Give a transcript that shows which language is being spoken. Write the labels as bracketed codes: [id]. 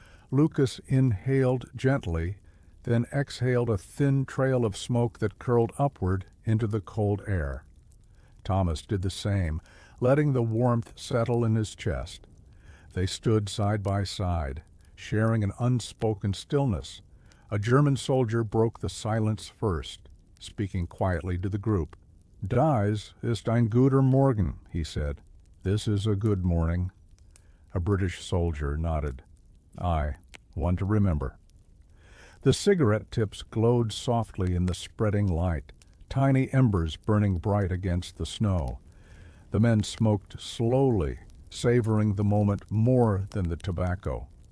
[en] Lucas inhaled gently, then exhaled a thin trail of smoke that curled upward into the cold air. Thomas did the same, letting the warmth settle in his chest. They stood side by side, sharing an unspoken stillness. A German soldier broke the silence first, speaking quietly to the group. [de] "Das ist ein guter Morgen," he said. [en] "This is a good morning." A British soldier nodded. "Aye, one to remember." The cigarette tips glowed softly in the spreading light, tiny embers burning bright against the snow. The men smoked slowly, savoring the moment more than the tobacco.